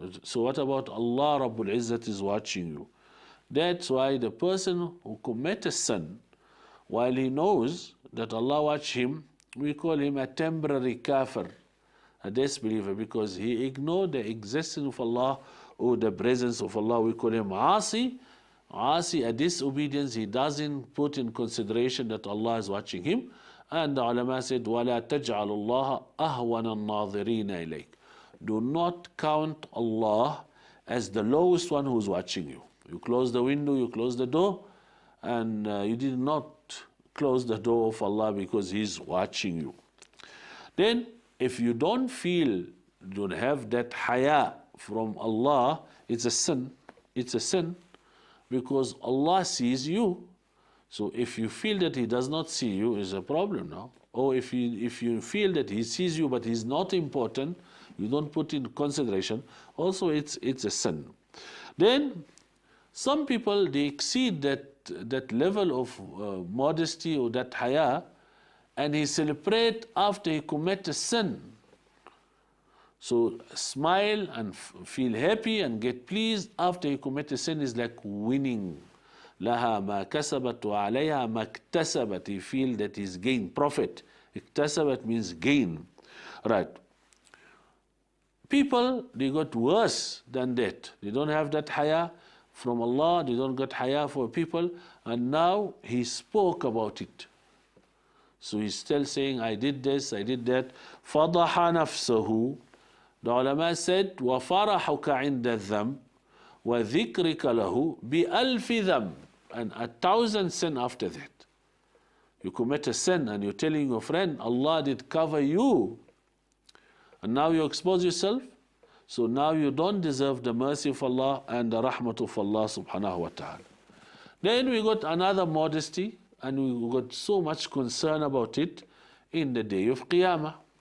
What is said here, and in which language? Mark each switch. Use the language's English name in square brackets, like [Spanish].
[English] So what about Allah Rabbul Izzat is watching you? That's why the person who commits a sin, while he knows that Allah watch him, we call him a temporary kafir, a disbeliever, because he ignored the existence of Allah or the presence of Allah. We call him asi. Asi, a disobedience, he doesn't put in consideration that Allah is watching him. And the ulama said, [Arabic] وَلَا تَجْعَلُ اللَّهَ أَهْوَنَ النَّاظِرِينَ إِلَيْكَ. [English] Do not count Allah as the lowest one who's watching you. You close the window, you close the door, and you did not close the door of Allah because He's watching you. Then, if you don't feel, don't have that haya from Allah, it's a sin. It's a sin because Allah sees you. So if you feel that He does not see you, is a problem now. Or if you feel that He sees you but He's not important, you don't put in consideration, also it's a sin. Then some people, they exceed that level of modesty or that haya, and he celebrate after he commit a sin. So smile and feel happy and get pleased after he commit a sin is like winning. [Arabic] لها ما كسبت وعليها ما اكتسبت. [English] He feel that he's gained profit. اكتسبت means gain. Right. People, they got worse than that. They don't have that haya from Allah. They don't get haya for people. And now he spoke about it. So he's still saying, I did this, I did that. [Arabic] فَضَحَ نَفْسَهُ. [English] The ulama said, [Arabic] وَفَرَحُكَ عِنْدَ الذَّنْبِ وَذِكْرِكَ لَهُ بِأَلْفِ ذَنْبِ. [English] And 1,000 sin after that. You commit a sin and you're telling your friend, Allah did cover you. And now you expose yourself. So now you don't deserve the mercy of Allah and the rahmat of Allah subhanahu wa ta'ala. Then we got another modesty, and we got so much concern about it in the day of Qiyamah.